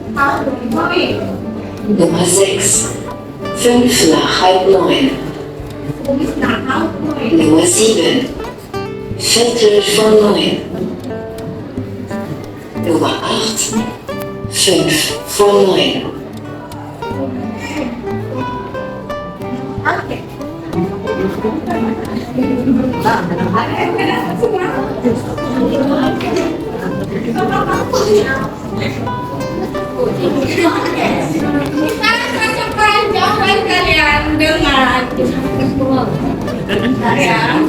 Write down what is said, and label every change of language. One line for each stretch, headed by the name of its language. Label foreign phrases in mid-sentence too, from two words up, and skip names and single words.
German: Nummer 6, 5 nach halb 9. Nummer 7, Viertel vor 9. Nummer 8, 5 vor 9. Oke.
Indonesian: Sekarang saya coba jawaban kalian dengan ya.